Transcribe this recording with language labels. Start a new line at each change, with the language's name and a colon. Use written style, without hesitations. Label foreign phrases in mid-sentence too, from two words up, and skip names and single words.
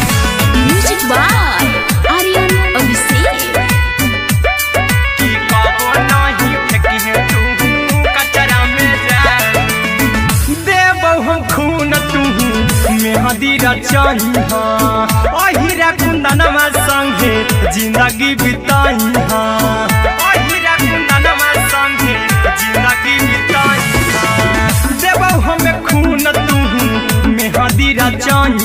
English: म्यूजिक बाय आर्यन अभिषेक
Maithili: की कबो नहीं फेंकिहे तू कचरा में जान देबौ हम खून तू मेहदी रचनी अहिरा कुंदन कुंदनमा संगे जिंदगी बिताई हाँ ओ हीरा कुंदनमा संगे जिंदगी बिताई हाँ देबो हमें खून तू मेहंदी रचाई